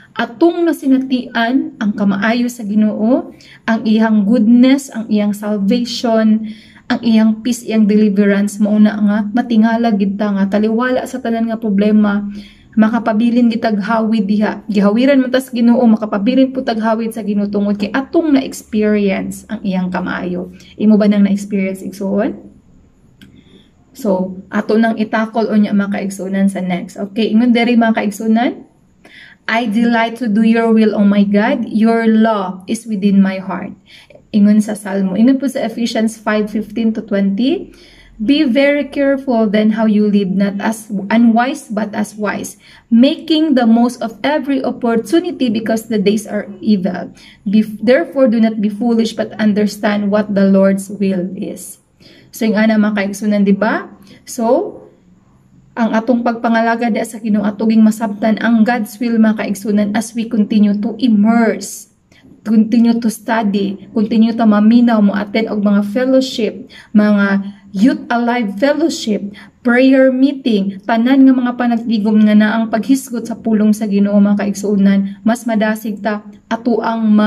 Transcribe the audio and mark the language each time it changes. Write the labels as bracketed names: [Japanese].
[Cebuano] Atong nasinatian ang kamaayo sa Ginoo, ang iyang goodness, ang iyang salvation, ang iyang peace, iyang deliverance, mauna nga matingala gid ta nga taliwala sa tanan nga problema, makapabilin gitag hawid diha, gihawiran man tas Ginoo, makapabilin pud tag hawid sa Ginoo tungod kay atong na experience ang iyang kamaayo. Imo ba nang na experience igsuon? So ato nang itakol unya, mga kaigsunan, sa next. Okay, ingon diri, mga kaigsunan, [English] I delight to do your will, O my God. Your law is within my heart. Ingon sa Salmo. Ingon po sa Ephesians 5:15 to 20. Be very careful then how you live, not as unwise but as wise, making the most of every opportunity because the days are evil. Therefore, do not be foolish but understand what the Lord's will is. [Cebuano] So, yung ana mga kaigsunan, di ba? So, ang atong pagpangalaga di sa Ginoo atuging masabtan ang God's will mga kaigsunan as we continue to immerse, continue to study, continue to maminaw mo attend og mga fellowship, mga Youth Alive Fellowship, prayer meeting, tanan nga mga panagtigom nga na ang paghisgot sa pulong sa Ginoo mga kaigsunan, mas madasig ta ato ang